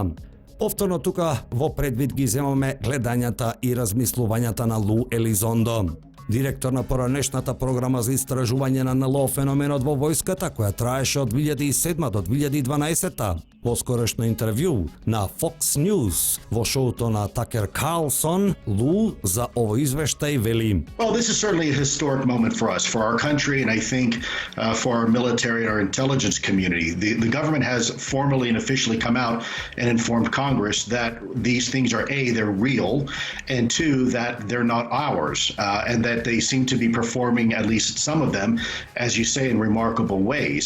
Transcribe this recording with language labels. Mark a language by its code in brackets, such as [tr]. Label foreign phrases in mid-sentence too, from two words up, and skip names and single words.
[mk] Повторно тука во предвид ги земаме гледањата и размислувањата на Лу Елизондо, директор на поранешната програма за истражување на НЛО феноменот во војската, која траеше од 2007 до 2012. Во скорошно интервју на Fox News во шоуто на Такер Карлсон, Лу за овој извештај вели: [en] Well, this is certainly a historic moment for us, for our country, and I think for our military and our intelligence community. The government has formally and officially come out and informed Congress that these things are A, they're real, and two, that they're not ours, and that they seem to be performing, at least some of them, as you say, in remarkable ways.